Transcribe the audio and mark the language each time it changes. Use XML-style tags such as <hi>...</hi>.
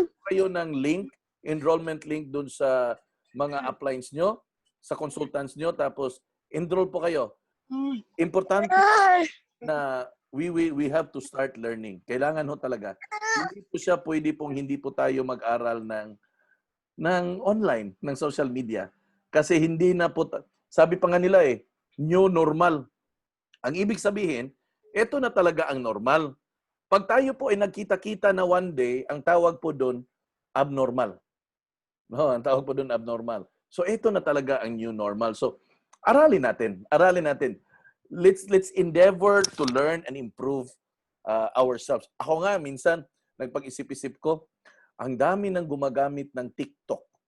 <tl>Kayo ng link, enrollment link doon sa mga uplines nyo, sa consultants nyo, tapos enroll po kayo. Importante na</tl> <en>we have to start learning.</en> <tl>Kailangan ho talaga. Hindi po siya pwede pong hindi po tayo mag-aral ng online, ng social media. Kasi hindi na po, sabi pa nga nila new normal. Ang ibig sabihin, ito na talaga ang normal. Pag tayo po ay nagkita-kita na one day, ang tawag po doon, abnormal. No, ang tawag po doon, abnormal. So ito na talaga ang new normal. So aralin natin.</tl> <en>Let's endeavor to learn and improve ourselves.</en> <tl>Ako nga, minsan, nagpag-isip-isip ko, ang dami nang gumagamit ng TikTok.</tl>